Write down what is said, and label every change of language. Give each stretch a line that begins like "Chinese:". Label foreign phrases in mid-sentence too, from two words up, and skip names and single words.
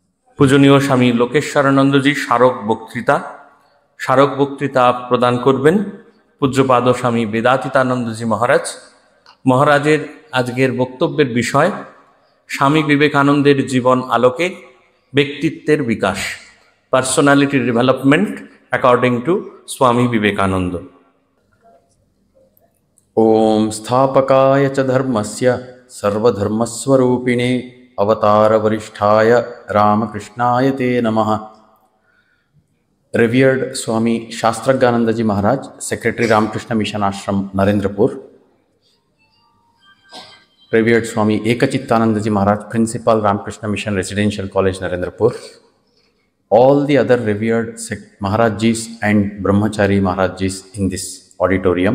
Bangla: পূজনীয় স্বামী লোকেশ্বরানন্দজি স্মারক বক্তৃতা প্রদান করবেন পূজ্যপাদ স্বামী বেদাতীতানন্দজি মহারাজ। মহারাজের আজকের বক্তব্যের বিষয় স্বামী বিবেকানন্দের জীবন আলোকে ব্যক্তিত্বের বিকাশ,
English: personality development according to Swami Vivekananda.
Sanskrit: ओम स्थापकाय च धर्मस्य सर्वधर्मस्वरूपिणे अवतार वरिष्ठाय रामकृष्णाय ते नमः।
English: Revered Swami Shastragananda Ji Maharaj, Secretary Ramakrishna Mission Ashram, Narendrapur. Revered Swami Ekachittananda Ji Maharaj, Principal Ramakrishna Mission Residential College, Narendrapur. All the other revered Maharajjis and Brahmachari Maharajjis in this auditorium.